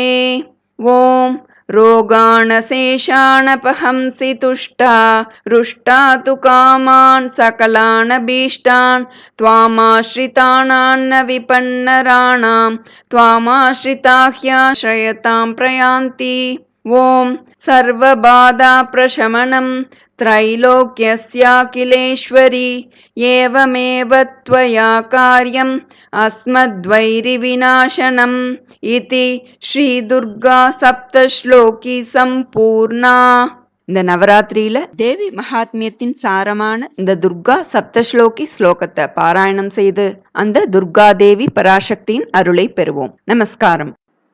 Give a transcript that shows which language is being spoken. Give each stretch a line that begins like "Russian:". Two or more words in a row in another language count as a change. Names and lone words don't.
Sanskrit: ॐ रोगाणशेषाणपहंसि तुष्टा रुष्टा तु कामान् सकलानभीष्टान् त्वामाश्रितानान्न विपन्नराणां त्वामाश्रिताह्याश्रयतां प्रयान्ति। ॐ सर्वबाधाप्रशमनं त्रैलोक्यस्याखिलेश्वरी एवमेव त्वया कार्यम् अस्मद्वैरिविनाशनम् इति श्री दुर्गा सप्तश्लोकी सम्पूर्णा.
Tamil: இந்த நவராத்திரியில தேவி மகாத்மியத்தின் சாரமான இந்த துர்கா சப்தஸ்லோகி ஸ்லோகத்தை பாராயணம் செய்து அந்த துர்கா தேவி பராசக்தியின் அருளை பெறுவோம். நமஸ்காரம்.